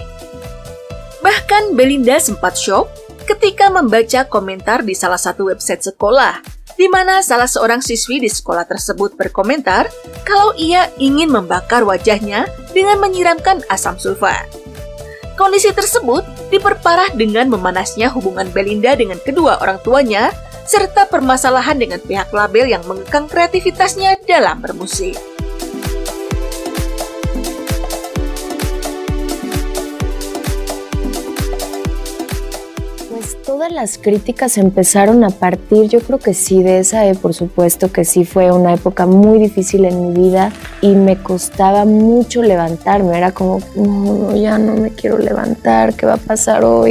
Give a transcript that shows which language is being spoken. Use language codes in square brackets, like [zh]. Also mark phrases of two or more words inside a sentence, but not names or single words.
[id] Bahkan Belinda sempat shock ketika membaca komentar di salah satu website sekolah, di mana salah seorang siswi di sekolah tersebut berkomentar kalau ia ingin membakar wajahnya dengan menyiramkan asam sulfat. Kondisi tersebut diperparah dengan memanasnya hubungan Belinda dengan kedua orang tuanya, serta permasalahan dengan pihak label yang mengekang kreativitasnya dalam bermusik. [es] Pues todas las críticas empezaron a partir, yo creo que sí, de esa, por supuesto que sí fue una época muy difícil en mi vida y me costaba mucho levantarme, era como, no, ya no me quiero levantar, ¿qué va a pasar hoy?